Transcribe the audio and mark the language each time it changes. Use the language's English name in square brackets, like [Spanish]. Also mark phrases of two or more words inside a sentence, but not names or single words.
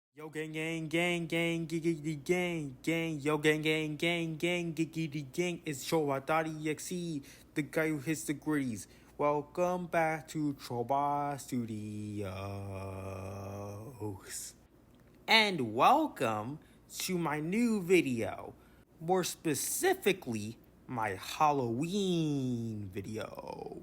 [English] gang, gang, gang, gang, giggity gang, gang, yo, gang, gang, gang, gang, giggity gang. It's Shotaro EXE, the guy who hits the gritties. Welcome back to Troba Studios. And welcome to my new video. More specifically, my Halloween video.